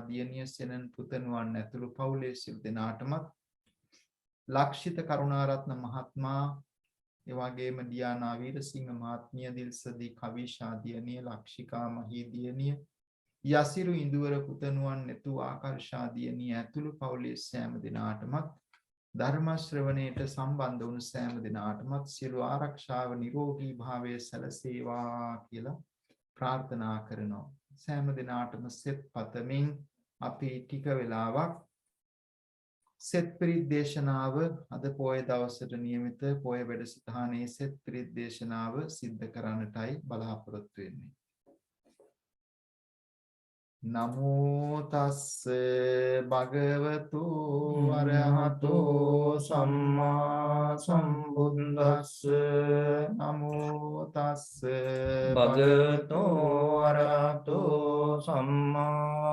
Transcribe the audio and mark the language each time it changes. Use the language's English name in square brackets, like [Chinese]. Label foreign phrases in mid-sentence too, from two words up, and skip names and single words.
[Sinhala] දියණිය, සෙනන් පුතණුවන් ඇතුළු පවුලේ සිල් දෙනාටමත්, ලක්ෂිත කරුණාරත්න මහත්මයා, ඒ වගේම ඩියානා වීරසිංහ මහත්මිය, දිල්සදී කවීෂා දියණිය, ලක්ෂිකා මහී දියණිය, යසිරු ඉන්දුවර පුතණුවන්, නෙතු ආකර්ෂා දියණිය ඇතුළු පවුලේ සෑම දෙනාටමත්, ධර්ම ශ්‍රවණයට සම්බන්ධ වුණු සෑම දෙනාටමත් සියලු ආරක්ෂාව නිරෝගී භාවය සැලසේවා කියලා ප්‍රාර්ථනා කරනවා. සෑම දෙනාටම සෙත් පතමින් අපි ටික වෙලාවක් සෙත් පිරිත් දේශනාව අද පොය දවසට නියමිත පොය වැඩසටහනේ සෙත් පිරිත් දේශනාව සිද්ධ කරන්නටයි බලාපොරොත්තු වෙන්නේ. [Pali] නමෝ තස්ස භගවතු අරහතෝ සම්මා සම්බුද්දස්ස. නමෝ තස්ස භගවතු අරහතෝ සම්මා